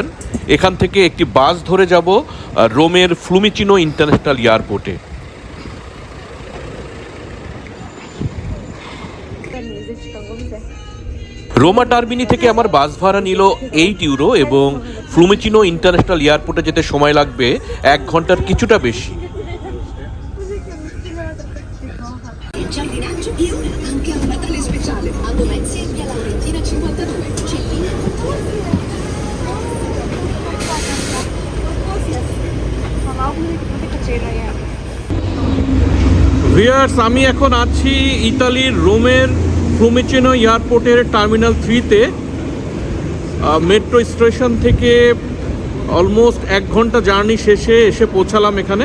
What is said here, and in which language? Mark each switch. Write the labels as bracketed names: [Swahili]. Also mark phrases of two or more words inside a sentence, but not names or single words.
[Bangla] এখান থেকে একটি বাস ধরে যাব রোমের ফ্লুমিচিনো ইন্টারন্যাশনাল এয়ারপোর্টে। রোমা টার্মিনি থেকে আমার বাস ভাড়া নিল 8 ইউরো এবং ফ্লুমিচিনো ইন্টারন্যাশনাল এয়ারপোর্টে যেতে সময় লাগবে 1 ঘন্টার কিছুটা বেশি। [Italian] Anche a un Natale speciale a Domezia in via Laurentina 52 Cellini. [Bangla] ভিউয়ার্স, আমি এখন আছি ইতালির রোমের ফ্লুমিচিনো এয়ারপোর্টের টার্মিনাল 3-তে। মেট্রো স্টেশন থেকে অলমোস্ট 1 ঘন্টা জার্নি শেষে এসে পৌঁছালাম এখানে।